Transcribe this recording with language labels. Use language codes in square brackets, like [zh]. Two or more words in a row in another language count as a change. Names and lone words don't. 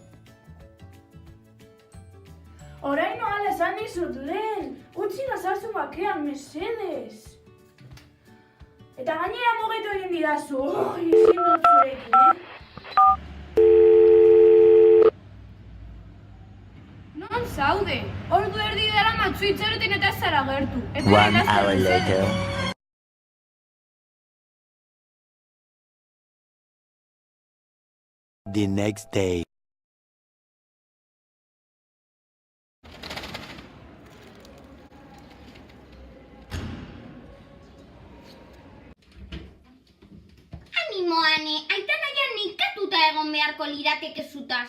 [eu] Oraino hala esan dizut lehen, utzi nazarzu bakean, mesedez. Eta gainera mugitu egin didazu, ezin dut zurekin, Non zaude? Ordu erdi dara matzu itxaroten eta ez zara gertu. [en] One hour later. The next day. [eu] Animo, Ane, Aitana ja nekatuta egon beharko lirateke zutaz.